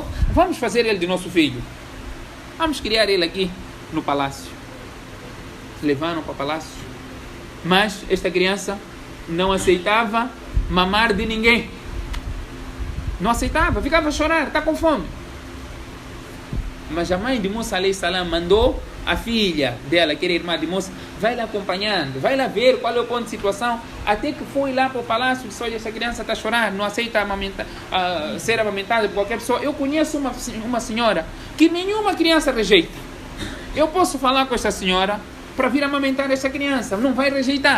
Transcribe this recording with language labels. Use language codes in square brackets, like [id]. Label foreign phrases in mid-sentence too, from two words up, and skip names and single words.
[pt] Vamos fazer ele de nosso filho. Vamos criar ele aqui no palácio. Levaram para o palácio. Mas esta criança não aceitava mamar de ninguém. Não aceitava, ficava a chorar, está com fome. Mas a mãe de Musa [ar] عليه السلام [pt] mandou a filha dela, que era irmã de Musa, vai lá acompanhando, vai lá ver qual é o ponto de situação, até que foi lá para o palácio e disse: olha, essa criança está a chorar, não aceita ser amamentada por qualquer pessoa. Eu conheço uma senhora que nenhuma criança rejeita. Eu posso falar com essa senhora para vir amamentar essa criança, não vai rejeitar.